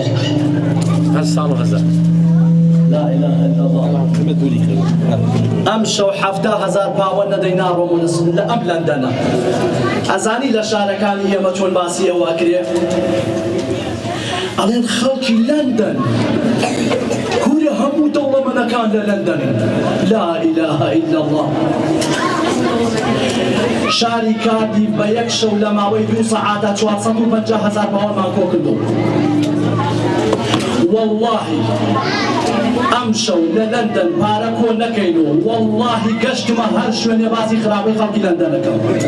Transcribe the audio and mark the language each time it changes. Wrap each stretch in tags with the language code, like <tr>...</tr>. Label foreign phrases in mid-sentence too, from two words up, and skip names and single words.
<ckb>هەر ساڵ هەزار</ckb> <ar>لا إله إلا الله</ar> <ckb>ئەم شەو 70,000 پاوەند نەدەی ناڕۆمەوە لە ئەم لەندەنە ئەزانی لە شارەکانی ئێمە چۆن باسی ئەوە کرێ ئەڵێن خەڵکی لەندەن کوورە هەموو دەوڵەمەندەکان لە لەندەنن</ckb> <ar>لا إله إلا الله</ar> <ckb>شاری کاردیف بە یەک شەو لە ماوەی 2 سەعاتە 450,000 پاوەندمان کۆ کردو واللهی ئەم شەو لە لەندەن پارە کۆ نەکەینەوە واللهی گەشتمە هەر شوێنێ باسی خراپەی خەڵکی لەندەنەکەم</ckb>